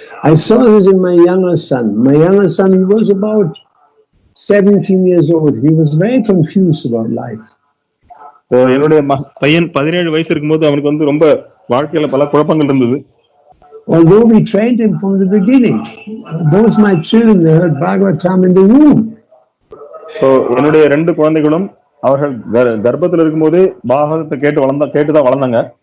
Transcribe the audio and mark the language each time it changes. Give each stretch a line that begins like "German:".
English: I saw this in my younger son. My younger son, he was about 17 years old. He was very confused about life.
Tamil: என்னுடைய பையன் 17 வயசு இருக்கும்போது அவனுக்கு ரொம்ப வாழ்க்கையில பல குழப்பங்கள் இருந்தது.
English: Although we trained him from the beginning, those my children, they heard Bhagavatam in the womb.
Tamil: So என்னுடைய 2 குழந்தைகளும் அவர்கள் கர்ப்பத்தில் இருக்கும்போதே பாகவதத்தை கேட்டுதான் வளர்ந்தாங்க.